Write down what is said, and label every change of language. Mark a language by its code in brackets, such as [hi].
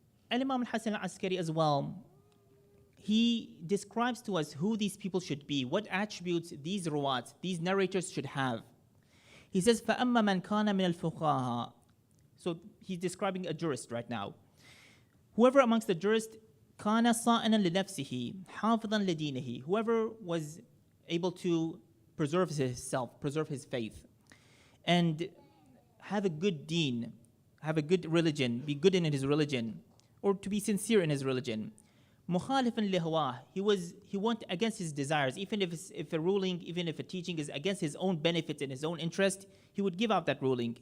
[en] Imam al-Hasan al-Askari as well, he describes to us who these people should be, what attributes these ruwats, these narrators should have. He says, [ar] فَأَمَّا مَنْ كَانَ مِنَ الْفُقَهَا. [en] So he's describing a jurist right now. Whoever amongst the jurists, [ar] كَانَ صَائِنًا لِنَفْسِهِ حَافِظًا لِدِينِهِ. [en] Whoever was able to preserve himself, preserve his faith, and have a good deen, have a good religion, be good in his religion, or to be sincere in his religion. [ar] مُخَالِفًا لِهَوَاهِ. [en] He went against his desires. Even if a ruling, even if a teaching is against his own benefits and his own interest, he would give out that ruling.